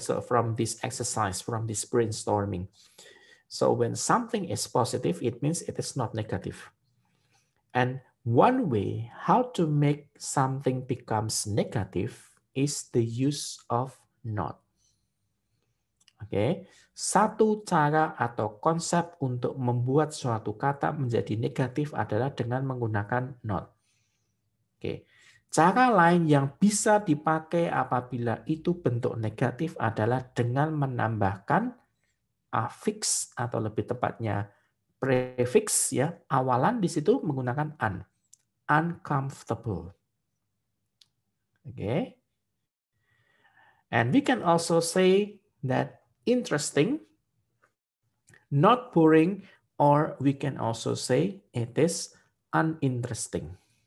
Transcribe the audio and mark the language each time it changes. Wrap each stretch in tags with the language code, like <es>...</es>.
<en>So from this exercise, from this brainstorming. So when something is positive, it means it is not negative. And one way how to make something becomes negative is the use of not.</en> <id>Oke, satu cara atau konsep untuk membuat suatu kata menjadi negatif adalah dengan menggunakan not. Oke, cara lain yang bisa dipakai apabila itu bentuk negatif adalah dengan menambahkan affix atau lebih tepatnya prefix ya, awalan di situ menggunakan uncomfortable. Oke.</id> <en>And we can also say that interesting, not boring, or we can also say it is uninteresting.</en>